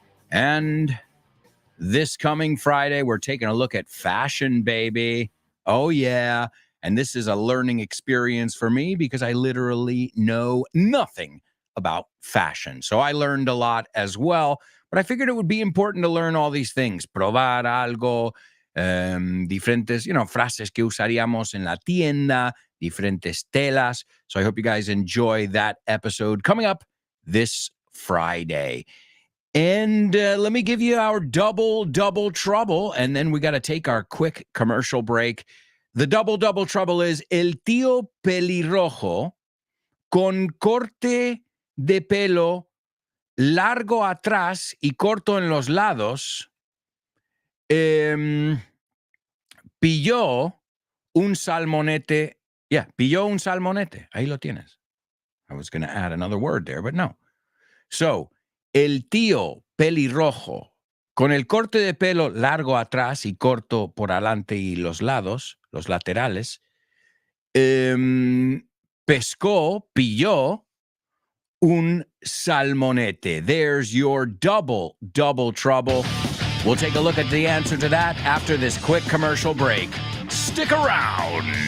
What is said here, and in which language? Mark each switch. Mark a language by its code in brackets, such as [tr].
[en] And this coming Friday, we're taking a look at fashion, baby. Oh, yeah. And this is a learning experience for me because I literally know nothing about fashion. So I learned a lot as well. But I figured it would be important to learn all these things. [es] Probar algo, diferentes, frases que usaríamos en la tienda, diferentes telas. [en] So I hope you guys enjoy that episode coming up this Friday. And let me give you our double trouble, and then we got to take our quick commercial break. The double trouble is [es] El Tío Pelirrojo con corte de pelo largo atrás y corto en los lados, pilló un salmonete. Yeah, pilló un salmonete. Ahí lo tienes. [en] I was going to add another word there, but no. [es] So, el tío pelirrojo, con el corte de pelo largo atrás y corto por adelante y los lados, los laterales, pilló un salmonete. [en] There's your double trouble. We'll take a look at the answer to that after this quick commercial break. Stick around.